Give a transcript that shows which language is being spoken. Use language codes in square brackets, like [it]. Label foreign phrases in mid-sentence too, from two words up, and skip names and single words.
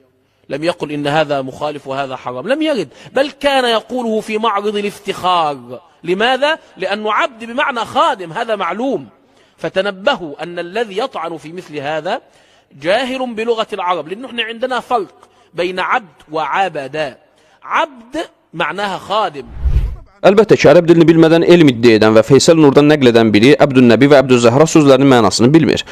[ar] لم يقل إن هذا مخالف وهذا حرام، لم يرد، بل كان يقوله في معرض الافتخار. لماذا؟ لأنه عبد بمعنى خادم، هذا معلوم. فتنبهوا أن الذي يطعن في مثل هذا جاهل بلغة العرب، لأنه احنا عندنا فرق بين عبد وعبد. عبد معناها خادم. [az] Əlbəttə ki, ərəb dilini bilmədən elm iddia edən və Feysəl Nurdan nəql edən biri Əbdünnəbi və Əbdüzzəhra sözlərinin mənasını bilmir.